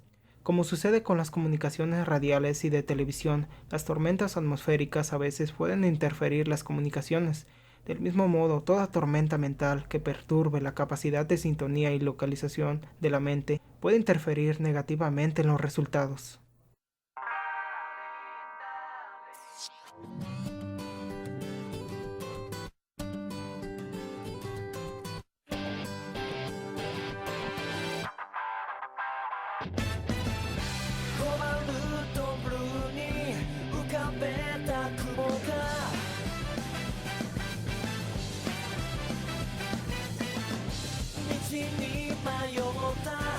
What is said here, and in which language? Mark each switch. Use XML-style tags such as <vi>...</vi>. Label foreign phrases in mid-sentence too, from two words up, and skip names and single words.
<es>Como sucede con las comunicaciones radiales y de televisión, las tormentas atmosféricas a veces pueden interferir las comunicaciones. Del mismo modo, toda tormenta mental que perturbe la capacidad de sintonía y localización de la mente puede interferir negativamente en los resultados.</es> <ja>コバルトブルーに浮かべた雲が道に迷った明日を濡</ja>